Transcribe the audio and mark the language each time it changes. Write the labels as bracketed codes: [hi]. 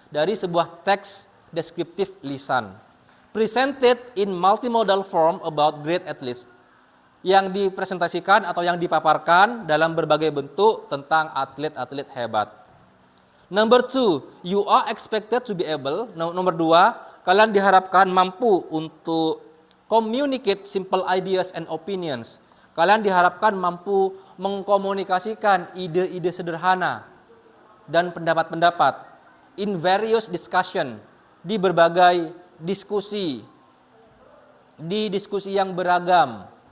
[id] Dari sebuah teks deskriptif lisan. [en] Presented in multimodal form about great athletes. [id] Yang dipresentasikan atau yang dipaparkan dalam berbagai bentuk tentang atlet-atlet hebat. [en] Number 2, you are expected to be able. [id] Nomor 2, kalian diharapkan mampu untuk [en] communicate simple ideas and opinions. [id] Kalian diharapkan mampu mengkomunikasikan ide-ide sederhana dan pendapat-pendapat [en] in various discussion, [id] di berbagai diskusi, di diskusi yang beragam.